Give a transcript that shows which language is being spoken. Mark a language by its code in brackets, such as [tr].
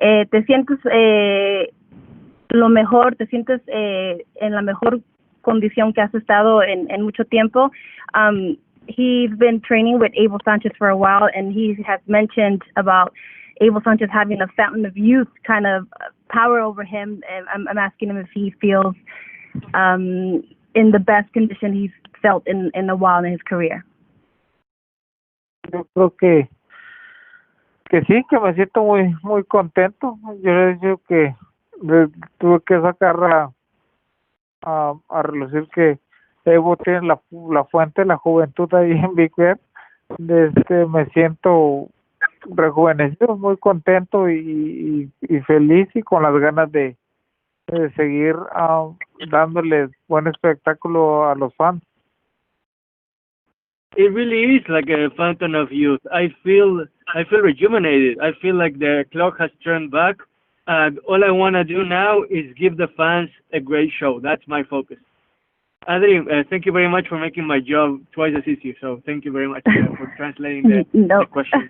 [es] ¿Te sientes lo mejor, te sientes en la mejor condición que has estado en mucho tiempo? [en] He's been training with Abel Sanchez for a while, and he has mentioned about Abel Sanchez having a fountain of youth kind of power over him. And I'm asking him if he feels in the best condition he's felt in a while in his career. [es] Yo creo que sí, que me siento muy contento. Yo le he dicho que tuve que sacar a relucir que Evo tiene la fuente de la juventud ahí en Big Bear. Me siento rejuvenecido, muy contento y feliz y con las ganas de seguir dándoles buen espectáculo a los fans. [en] It really is like a fountain of youth. I feel rejuvenated. I feel like the clock has turned back, and all I want to do now is give the fans a great show. That's my focus. Adri, thank you very much for making my job twice as easy. So thank you very much for translating the question.